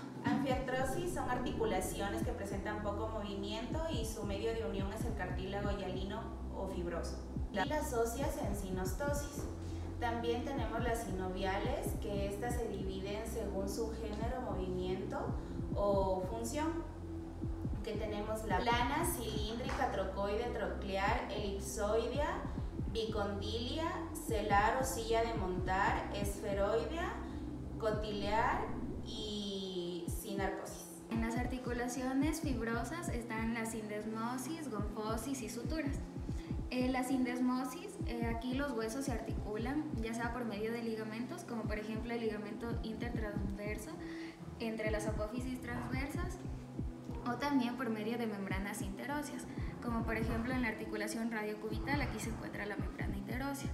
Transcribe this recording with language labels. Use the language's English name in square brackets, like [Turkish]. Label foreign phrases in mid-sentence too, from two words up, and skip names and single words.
[Spanish] Anfiartrosis son articulaciones que presentan poco movimiento y su medio de unión es el cartílago hialino o fibroso. Y las óseas en sinostosis. También tenemos las sinoviales, que estas se dividen según su género, movimiento o función. Que tenemos la plana, cilíndrica, trocoide, troclear, elipsoidea, bicondilia, celar o silla de montar, esferoidea, cotilear y sinarcosis. En las articulaciones fibrosas están la sindesmosis, gonfosis y suturas. La sindesmosis, aquí los huesos se articulan ya sea por medio de ligamentos, como por ejemplo el ligamento intertransverso entre las apófisis transversas, o también por medio de membranas interóseas, como por ejemplo en la articulación radiocubital, aquí se encuentra la membrana interósea.